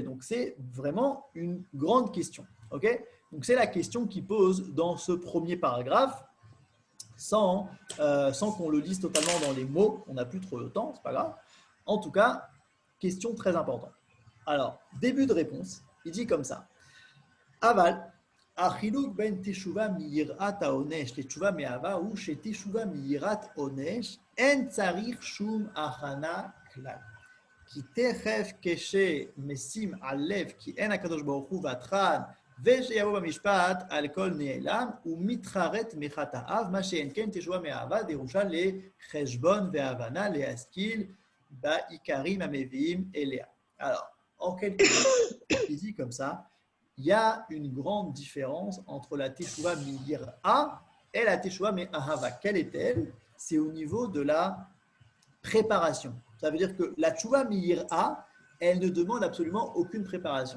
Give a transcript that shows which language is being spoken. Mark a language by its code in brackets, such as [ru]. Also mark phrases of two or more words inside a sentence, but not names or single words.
[fr] Donc, c'est vraiment une grande question. Okay? Donc, c'est la question qu'il pose dans ce premier paragraphe, sans qu'on le lise totalement dans les mots. On n'a plus trop de temps, c'est pas grave. En tout cas, question très importante. Alors, début de réponse, il dit comme ça. [he] אבל, החילוק בין תשובה מיראת העונש תשובה מאהבה הוא שתשובה מיראת עונש אין צריך שום הכנה כלל. כי תיכף כשמשים אל לבו כי אין הקדוש ברוך הוא ותרן ושיבוא במשפט על כל נעלם ומתחרט מחטאיו, מה שאין כן תשובה מאהבה דרושה לחשבון והבנה להשכיל בעיקרים המביאים אליה. [fr] Alors, en quelques mots, il dit comme ça, il y a une grande différence entre la [he] תשובה מיראה [fr] et la [he] תשובה מאהבה. [fr] Quelle est-elle? C'est au niveau de la préparation. Ça veut dire que la [he] תשובה מיראה, [fr] elle ne demande absolument aucune préparation.